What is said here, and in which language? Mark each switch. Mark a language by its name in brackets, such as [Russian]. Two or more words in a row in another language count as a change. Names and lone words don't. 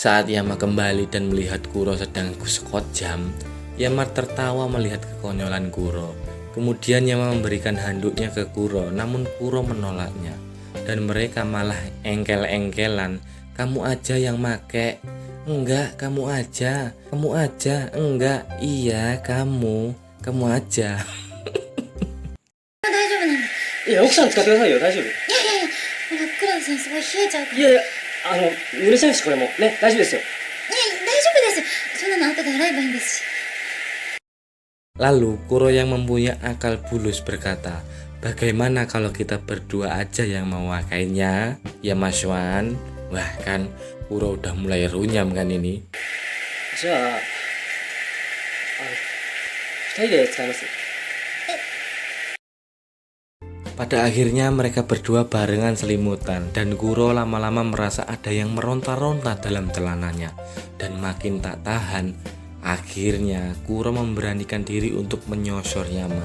[Indonesian] Saat Yama kembali dan melihat Kuro sedang sekot jam, Yama tertawa melihat kekonyolan Kuro. Kemudian Yama memberikan handuknya ke Kuro, namun Kuro menolaknya. Dan mereka malah engkel-engkelan, "Kamu aja yang make." "Enggak, kamu aja. Kamu aja." "Enggak, iya kamu. Kamu aja." [Japanese] 大丈夫なんだ。いや、奥さん使ってくださいよ、大丈夫。いやいやいや、ほらクララさんすごい冷えちゃうから。いやいや、濡れちゃうし、これも。ね、大丈夫ですよ。いや大丈夫です。そんなの後で洗えばいいんですし。 [Indonesian] Lalu Kuro yang mempunyai akal bulus berkata, "Bagaimana kalau kita berdua aja yang memakainya, ya Mas Wan?" Wah kan, Kuro udah mulai runyam kan ini. [Japanese] じゃあ、二人で使います。 [Indonesian] Pada akhirnya mereka berdua barengan selimutan dan Kuro lama-lama merasa ada yang meronta-ronta dalam celananya dan makin tak tahan. Akhirnya Kuro memberanikan diri untuk menyosor Yama.